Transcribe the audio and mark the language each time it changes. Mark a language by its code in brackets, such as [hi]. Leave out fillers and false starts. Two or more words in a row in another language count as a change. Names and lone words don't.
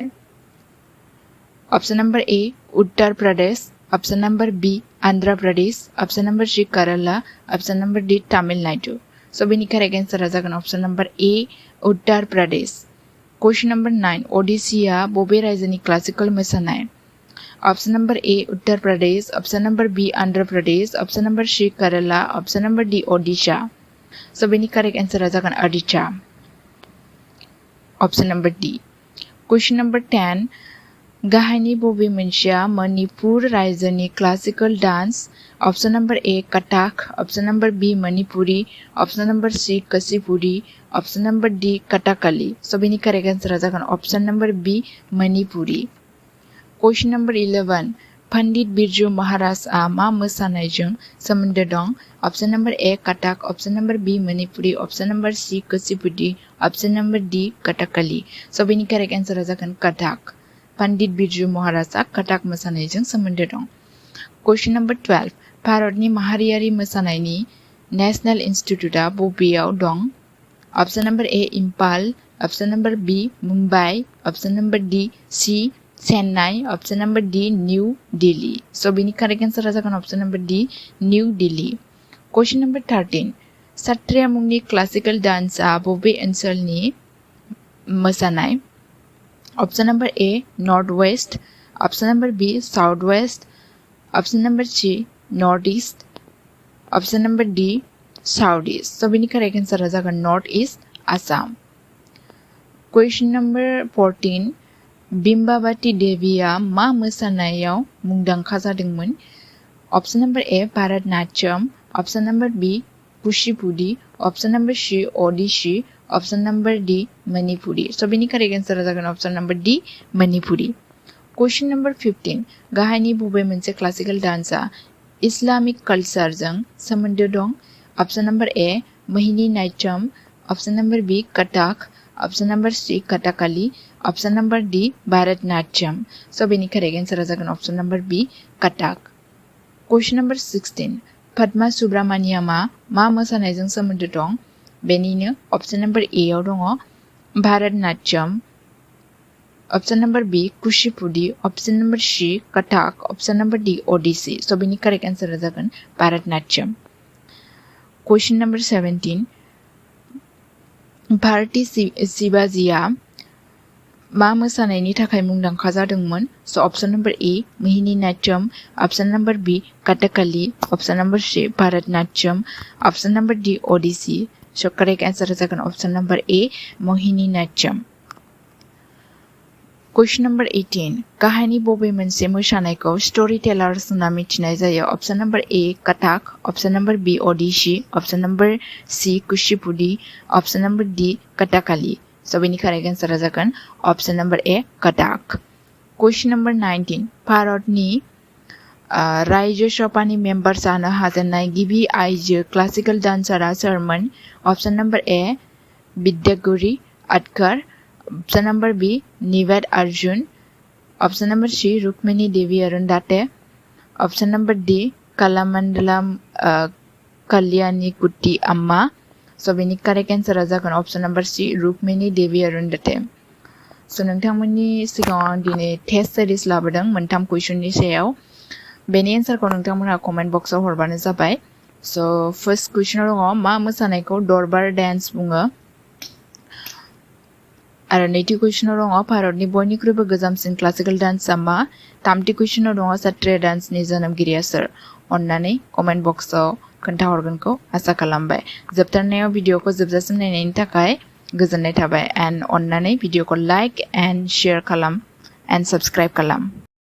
[en] option number A Uttar Pradesh option number B Andhra Pradesh option number C Kerala option number D Tamil Nadu so beni correct answer jagon option number A Uttar Pradesh question number 9 [brx] ओडिसीआ बबे रायजोनि क्लासिकल मोसानाय [en] option number A Uttar Pradesh, option number B Andhra Pradesh, option number C Kerala, option number D Odisha. [brx] So बेनि [en] correct answer [brx] जागोन ओडिशा. [en] option number D. question number 10 [brx] गाहायनि बबे मोनसेया मणिपुर रायजोनि [en] classical dance? option number A Kathak, option number B Manipuri, option number C Kuchipudi, option number D Kathakali. [brx] सो बेनि [en] correct answer [brx] जागोन [en] option number B [brx] मणिपुरी. [en] question number 11 [brx] पंडित बिरजू महाराजआ मा मोसानायजों सोमोन्दो दं? [en] option number A Kathak, option number B Manipuri, option number C Kuchipudi, option number D Kathakali. [brx] सो बेनि [en] correct answer [brx] जागोन कथक. पंडित बिरजू महाराजआ कथक मोसानायजों सोमोन्दो दं. [en] question number 12 [brx] भारतनि माहारियारि मोसानायनि [en] national institute [brx] बबेयाव दं? [en] option number A Imphal, option number B Mumbai, option number D C Chennai, option number D New Delhi. [brx] सो बेनि [en] correct answer [brx] जागोन [en] option number D [brx] न्यू दिल्ली. [en] question number 13 [brx] सत्रिया मुंनि [en] classical dance [brx] बबे ओनसोलनि मोसानाय? [en] option number A North West, option number B South West, option number C North East, option number D South East. [brx] सो बेनि [en] correct answer [brx] जागोन [en] North East [brx] आसाम. [en] question number 14 [brx] बिम्बावती देवीया मा मोसानायाव मुंदांखा जादोंमोन? [en] option number A Bharatanatyam, option number B Kuchipudi, option number C Odissi, option number D Manipuri. [brx] सो बेनि [en] correct answer [brx] जागोन [en] option number D [brx] मणिपुरी. [en] question number 15 [brx] गाहायनि बबे मोनसे [en] classical dance Islamic culture [brx] सोमोन्दो दं? [en] option number A Mohiniyattam, option number B Kathak, Option number C, Kathakali. Option number D, Bharatnatyam. So, beni correct answer is option number B, Kathak. Question number 16. [brx] Padma Subramaniama ma mosanayjों सोमोन्दो दं? Benino [en] option number A [brx] आव दङ Bharatnatyam. [en] Option number B, Kuchipudi. Option number C, Kathak. Option number D, Odissi. So, beni correct answer is Bharatnatyam. Question number 17. [brx] Bharati Shivajiya ma mosanayनि थाखाय मुंदांखा जादोंमोन? [en] So, option number A, Mohini Natyam. Option number B, Kathakali. Option number C, Bharatnatyam. Option number D, Odissi. So, correct answer is option number A, Mohini Natyam. Question number 18. [brx] Kahani बबे मोनसे मोसानायखौ storytellers होनना मिथिनाय जायो? [en] Option number A, Kathak. Option number B, Odissi. Option number C, Kuchipudi. Option number D, Kathakali. So, beni correct answer is option number A, Kathak. Question number 19. [brx] Bharatni Rajya Sabhani member जानो हाजेननाय गिबि आइजो [en] classical dancer [brx] सोरमोन? [en] Option number A, Vidyaguri Adkar. Option number B, Nivad Arjun. Option number C, Rukmini Devi Arundhate. Option number D, Kalamandalam Kalyani Kuti Amma. So, beni correct answer is option number C, Rukmini Devi Arundhate. So, [brx] नोंथांमोननि सिगाङाव दिनै [en] test series [brx] लाबोदों मोनथाम question नि सायाव. बेनि answer खौ नोंथांमोनहा [en] comment box [brx] आव हरबानो जाबाय. So, [en] first question [brx] दङ मा मोसानायखौ दरबार dance बुङो? आरो नैथि question दङ भारतनि बयनिख्रुइबो गोजामसिन [en] classical dance [brx] मा? थामथि question दङ सत्रिय dance नि जोनोमगिरिया सोर? अन्नानै [en] comment box [brx] आव खोन्थाहरगोनखौ आसा खालामबाय. जोबथारनायाव भिडिअखौ जोबजासिम नायनायनि थाखाय गोजोननाय थाबाय and अन्नानै भिडिअखौ [en] like and share [brx] खालाम and subscribe खालाम.